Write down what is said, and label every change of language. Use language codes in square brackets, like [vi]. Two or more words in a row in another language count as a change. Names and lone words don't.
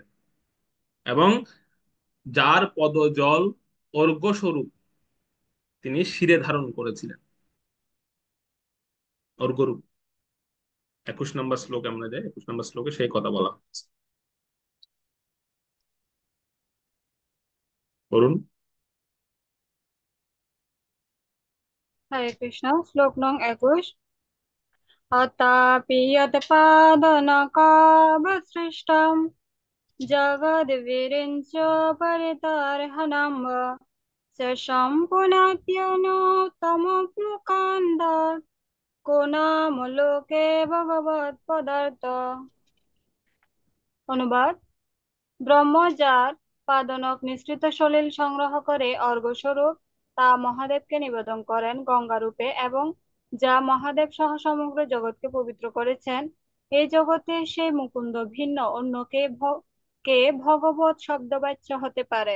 [bn] এবং যার পদজল অর্ঘ্য স্বরূপ তিনি শিরে ধারণ করেছিলেন, অর্ঘ্যরূপ। 21 নম্বর শ্লোকে আমরা যাই, 21 নম্বর শ্লোকে সেই কথা বলা হচ্ছে, করুন। হরে কৃষ্ণ। শ্লোক নং 21। [sa] अतापि यत्पादनकावसृष्टम् जगद्विरिञ्च परितर्हणम् शेषं पुनत्यनुत्तमप्लुकान्दात् को नाम लोके भगवत्पदार्थ। [bn] অনুবাদ: ব্রহ্ম যার পাদনক নিঃসৃত সলিল সংগ্রহ করে অর্ঘ্যস্বরূপ তা মহাদেবকে নিবেদন করেন গঙ্গারূপে, এবং যা মহাদেব সহ সমগ্র জগৎকে পবিত্র করেছেন, এই জগতে সেই মুকুন্দ ভিন্ন অন্য কে ভগবৎ শব্দবাচ্য হতে পারেন।